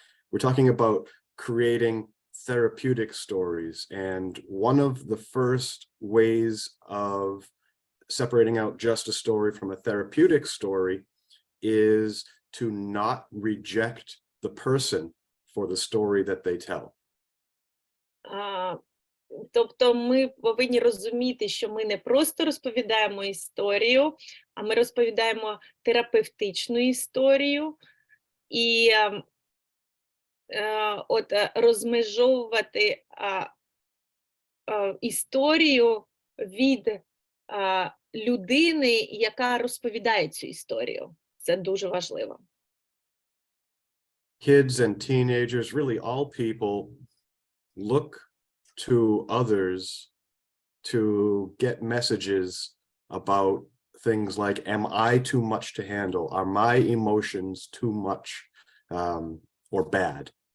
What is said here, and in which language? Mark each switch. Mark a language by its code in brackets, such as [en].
[en] We're talking about creating therapeutic stories. And one of the first ways of separating out just a story from a therapeutic story is to not reject the person for the story that they tell. [uk] Тобто ми повинні розуміти, що ми не просто розповідаємо історію, а ми розповідаємо терапевтичну історію. І от розмежовувати історію від людини, яка розповідає цю історію. Це дуже важливо. [en] Kids and teenagers, really all people, look to others to get messages about things like, am I too much to handle? Are my emotions too much or bad?